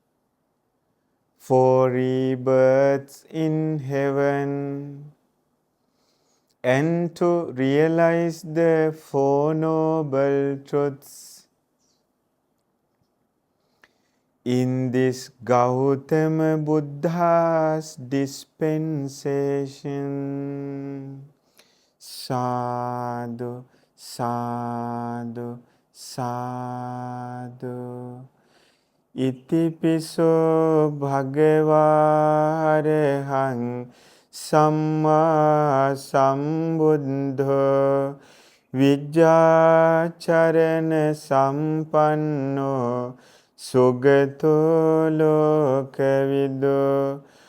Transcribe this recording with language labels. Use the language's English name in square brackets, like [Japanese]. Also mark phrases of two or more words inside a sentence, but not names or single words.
[English] for rebirth in heaven, and to realize the Four Noble Truths in this Gautama Buddha's dispensation. [Pali] Sadhu, sadhu, Sadhu. Itipiso bhagavārehang samma sambuddho vijjācarana sampanno sugato lokavido